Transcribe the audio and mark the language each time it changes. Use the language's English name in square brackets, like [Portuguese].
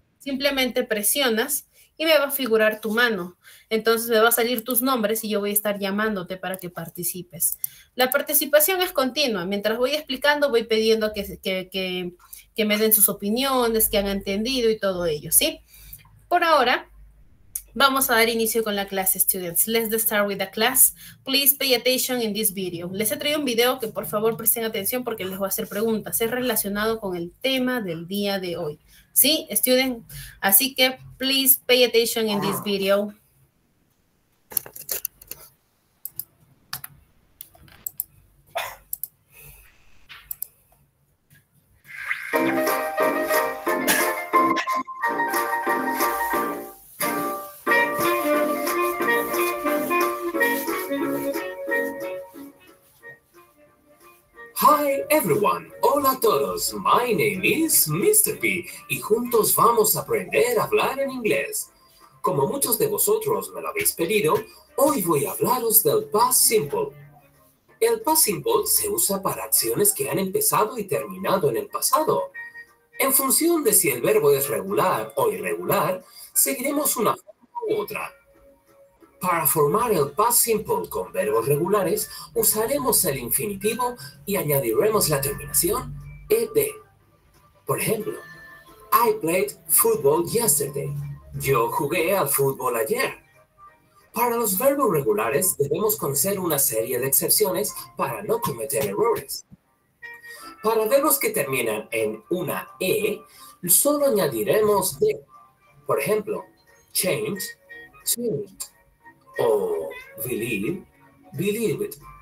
[Spanish] Simplemente presionas y me va a figurar tu mano. Entonces me va a salir tus nombres y yo voy a estar llamándote para que participes. La participación es continua. Mientras voy explicando, voy pidiendo que me den sus opiniones, que han entendido y todo ello, ¿sí? Por ahora, vamos a dar inicio con la clase, students. [English] Let's start with the class. Please pay attention in this video. [Spanish] Les he traído un video que por favor presten atención porque les voy a hacer preguntas. Es relacionado con el tema del día de hoy. ¿Sí, students? Así que, [English] please pay attention in this video. Hi everyone, [Spanish] hola a todos, [English] my name is Mr. [Spanish] P y juntos vamos a aprender a hablar en inglés. Como muchos de vosotros me lo habéis pedido, hoy voy a hablaros del past simple. El past simple se usa para acciones que han empezado y terminado en el pasado. En función de si el verbo es regular o irregular, seguiremos una forma u otra. Para formar el past simple con verbos regulares, usaremos el infinitivo y añadiremos la terminación ed. Por ejemplo, [English] I played football yesterday. [Spanish] Yo jugué al fútbol ayer. Para los verbos regulares debemos conocer una serie de excepciones para no cometer errores. Para verbos que terminan en una e, solo añadiremos de. Por ejemplo, change, changed. O believe, believed.